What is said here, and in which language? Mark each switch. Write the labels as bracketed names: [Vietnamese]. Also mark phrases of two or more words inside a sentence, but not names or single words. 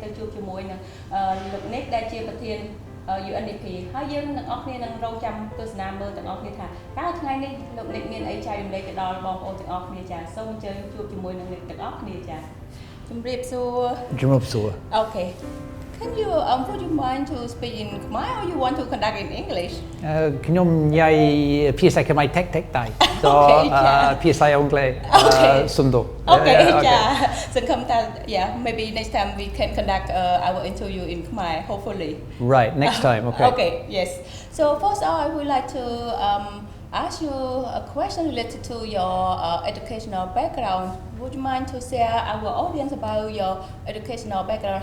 [Khmer] ទៅជួបជាមួយនឹងលោកនិកដែលជាប្រធាន UNDP ហើយយើងទាំងអស់គ្នានឹងរងចាំទស្សនាមើលទាំងអស់គ្នាថាតើថ្ងៃនេះលោកនិកមានអីចែករំលែកទៅដល់បងប្អូនទាំងអស់គ្នាចា៎សូមអញ្ជើញជួបជាមួយនឹងនិកទាំងអស់គ្នាចា៎ជំរាបសួរអូខេ [English] Can you would you mind to speak in Khmer or you want to conduct in English? [Khmer] ខ្ញុំនិយាយភាសាខ្មែរ tech តែភាសាអង់គ្លេសសំដៅ [English] Okay [Khmer] ចាសង្ឃឹមថា [English] yeah maybe next time we can conduct our interview in Khmer hopefully. Right, next time. Okay. Okay, yes. So first of all I would like to ask you a question related to your educational background. Would you mind to share our audience about your educational background?